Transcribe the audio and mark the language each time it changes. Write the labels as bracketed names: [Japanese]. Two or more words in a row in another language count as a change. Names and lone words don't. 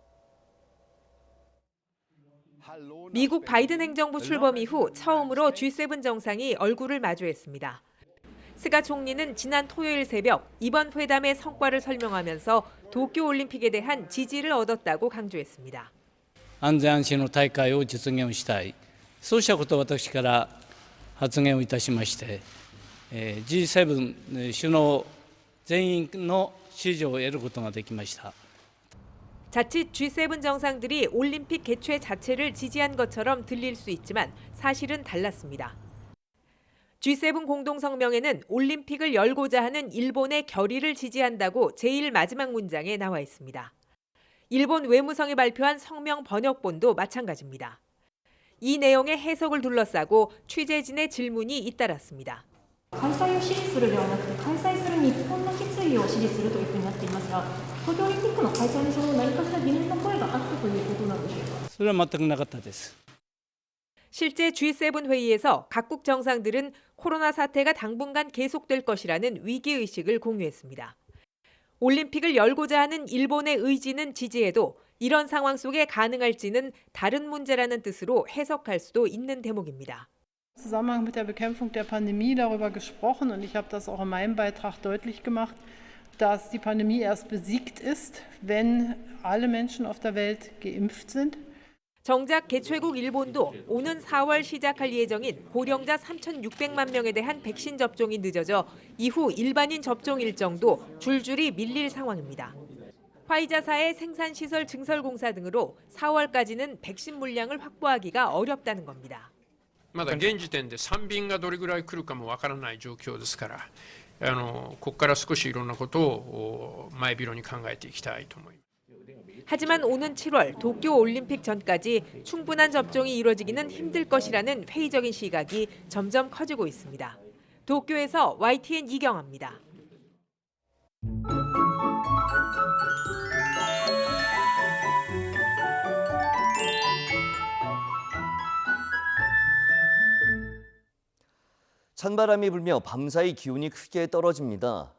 [Korean] 미국 바이든 행정부 출범 이후 처음으로 G7 정상이 얼굴을 마주했습니다. 스가 총리는 지난 토요일 새벽 이번 회담의 성과를 설명하면서 도쿄올림픽에 대한 지지를 얻었다고 강조했습니다. [Japanese] 安全安心の大会を実現したい。そうしたことを私から発言をいたしまして、G7 首脳全員の支持を得ることができました。 [Korean] 자칫 G7 정상들이 올림픽 개최 자체를 지지한 것처럼 들릴 수 있지만 사실은 달랐습니다. G7 공동성명에는 올림픽을 열고자 하는 일본의 결의를 지지한다고 제일 마지막 문장에 나와 있습니다. 일본 외무성이 발표한 성명 번역본도 마찬가지입니다. 이 내용의 해석을 둘러싸고 취재진의 질문이 잇따랐습니다. [Japanese] 開催を支持するではなくて開催する日本の決意を支持するというふうになっていますが、東京オリンピックの開催に何かしら疑念の声があったということなんでしょうか。それは全くなかったです。 [Korean] 실제 G7 회의에서 각국 정상들은 코로나 사태가 당분간 계속될 것이라는 위기의식을 공유했습니다. 올림픽을 열고자 하는 일본의 의지는 지지해도 이런 상황 속에 가능할지는 다른 문제라는 뜻으로 해석할 수도 있는 대목입니다. [German] Im Zusammenhang mit der Bekämpfung der Pandemie darüber gesprochen und ich habe das auch in meinem Beitrag deutlich gemacht, dass die Pandemie erst besiegt ist, wenn alle Menschen auf der Welt geimpft sind. [Korean] 정작 개최국 일본도 오는 4월 시작할 예정인 고령자 3,600만 명에 대한 백신 접종이 늦어져 이후 일반인 접종 일정도 줄줄이 밀릴 상황입니다. 화이자사의 생산시설 증설공사 등으로 4월까지는 백신 물량을 확보하기가 어렵다는 겁니다. [Japanese] まだ現時点で3便がどれぐらい来るかもわからない状況ですから、ここから少しいろんなことを前広に考えていきたいと思います。 [Korean] 하지만 오는 7월 도쿄 올림픽 전까지 충분한 접종이 이루어지기는 힘들 것이라는 회의적인 시각이 점점 커지고 있습니다. 도쿄에서 YTN 이경아입니다. 찬바람이 불며 밤사이 기온이 크게 떨어집니다.